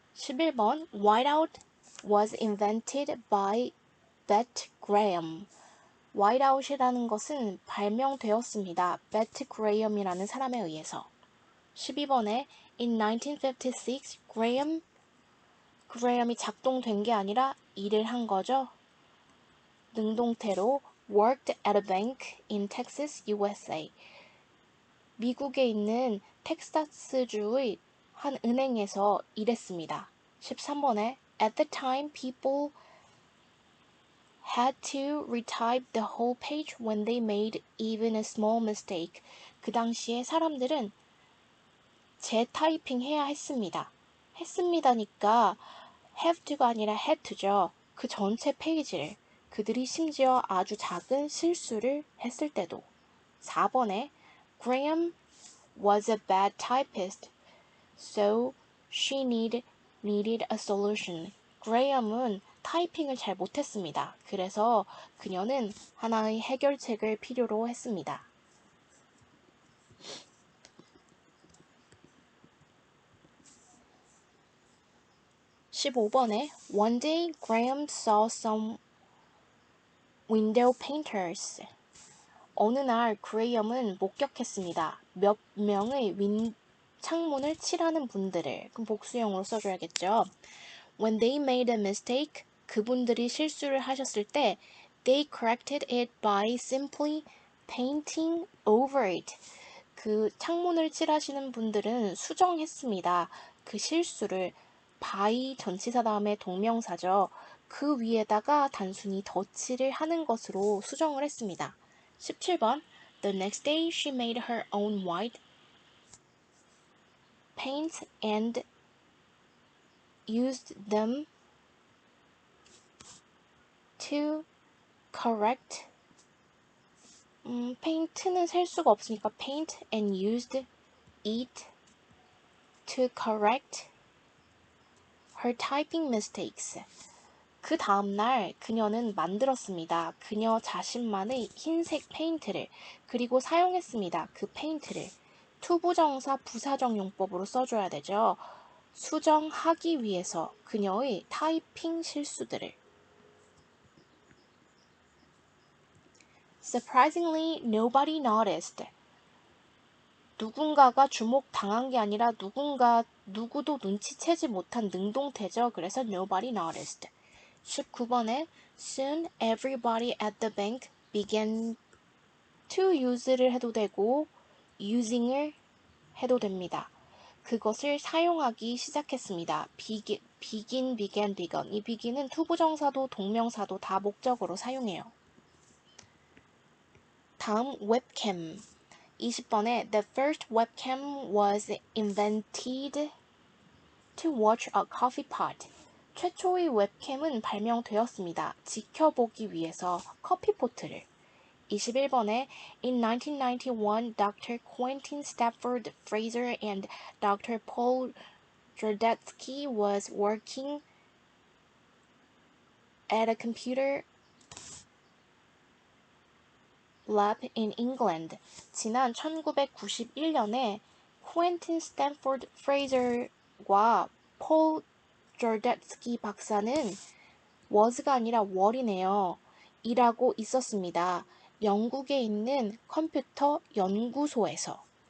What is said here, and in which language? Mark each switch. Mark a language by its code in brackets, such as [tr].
[ko] 11번 [en] Whiteout was invented by Bet Graham. [ko] Whiteout이라는 것은 발명되었습니다. Bet Graham이라는 사람에 의해서. 12번에 [en] In 1956, [ko] Graham이 작동된 게 아니라 일을 한 거죠. 능동태로 [en] worked at a bank in Texas, USA. [ko] 미국에 있는 텍사스주의 한 은행에서 일했습니다. 13번에 [en] At the time, people had to retype the whole page when they made even a small mistake. [ko] 그 당시에 사람들은 재타이핑 해야 했습니다. 했습니다니까 have to가 아니라 had to죠. 그 전체 페이지를. 그들이 심지어 아주 작은 실수를 했을 때도. 4번에 [en] Graham was a bad typist, so she needed a solution. [ko] 그레이엄은 타이핑을 잘 못했습니다. 그래서 그녀는 하나의 해결책을 필요로 했습니다. 15번에 [en] One day Graham saw some window painters. [ko] 어느 날 그레이엄은 목격했습니다. 몇 명의 창문을 칠하는 분들을. 그럼 복수형으로 써줘야겠죠. [en] When they made a mistake, [ko] 그분들이 실수를 하셨을 때 [en] they corrected it by simply painting over it. [ko] 그 창문을 칠하시는 분들은 수정했습니다. 그 실수를 by 전치사 다음에 동명사죠. 그 위에다가 단순히 덧칠을 하는 것으로 수정을 했습니다. 17번 [en] The next day she made her own white paints and used them to correct. paint는 [ko] 셀 수가 없으니까 [en] paint and used it to correct her typing mistakes. [ko] 그 다음날 그녀는 만들었습니다. 그녀 자신만의 흰색 페인트를. 그리고 사용했습니다. 그 페인트를. 투부정사 부사적 용법으로 써줘야 되죠. 수정하기 위해서 그녀의 타이핑 실수들을. [en] Surprisingly, nobody noticed. [ko] 누군가가 주목당한 게 아니라 누구도 눈치채지 못한 능동태죠. 그래서 [en] nobody noticed. [ko] 19번에 [en] Soon everybody at the bank began to use를 [ko] 해도 되고 [en] using을 [ko] 해도 됩니다. 그것을 사용하기 시작했습니다. [en] began. [ko] 이 begin은 투부정사도 동명사도 다 목적으로 사용해요. 다음 webcam. 20번에 [en] The first webcam was invented to watch a coffee pot. [ko] 최초의 웹캠은 발명되었습니다. 지켜보기 위해서 커피포트를. 21번에 [en] In 1991, Dr. Quentin Stafford Fraser and Dr. Paul Jordetsky was working at a computer lab in England. [ko] 지난 1991년에 퀸틴 스탠포드 프레이저와 폴 조르데스키 박사는 [en] was가 아니라 were이네요. [ko] 일하고 있었습니다. 영국에 있는 컴퓨터 연구소에서.